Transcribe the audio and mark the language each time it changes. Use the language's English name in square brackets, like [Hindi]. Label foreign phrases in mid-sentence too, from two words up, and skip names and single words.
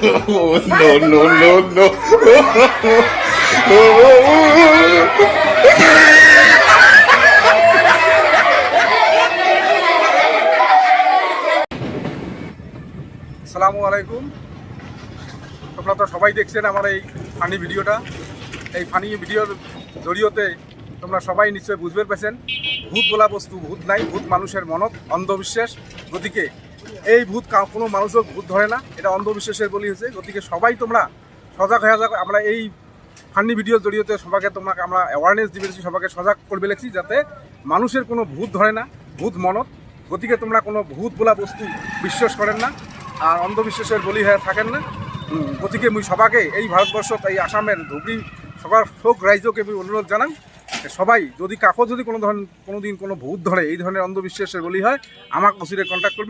[English] no, no, no. [Arabic] السلام عليكم. [Bangla] আপনারা তো সবাই দেখছেন আমার এই ফানি ভিডিওটা। এই ফানি ভিডিওর জড়িয়তে তোমরা সবাই নিশ্চয়ই বুঝতে পেরেছেন ভূত বলা বস্তু ভূত নাই, ভূত মানুষের মনত, অন্ধবিশ্বাস। গতিকে এই ভূত কোনো মানুষও ভূত ধরে না, এটা অন্ধবিশ্বাসের বলি হয়েছে। গতিকে সবাই তোমরা সজাগ হয়ে যাক। আমরা এই ফানি ভিডিওর জড়িয়তে সবাইকে তোমাকে আমরা অ্যাওয়ারনেস দিয়েছি, সবাইকে সজাগ করবে লেগেছি যাতে মানুষের কোনো ভূত ধরে না, ভূত মনত। গতিকে তোমরা কোনো ভূত বলা বস্তু বিশ্বাস করেন না আর অন্ধবিশ্বাসের বলি হয়ে থাকেন না। গতিকে মুই সবাকে এই ভারতবর্ষ এই আসামের ধুবড়ি সবার শোক রাজ্যকে আমি অনুরোধ জানাই সবাই যদি কাকো যদি কোনোদিন কোনো ভূত ধরে, এই ধরনের অন্ধবিশ্বাসের বলি হয়, আমাকে ওসিরে কন্ট্যাক্ট করবেন।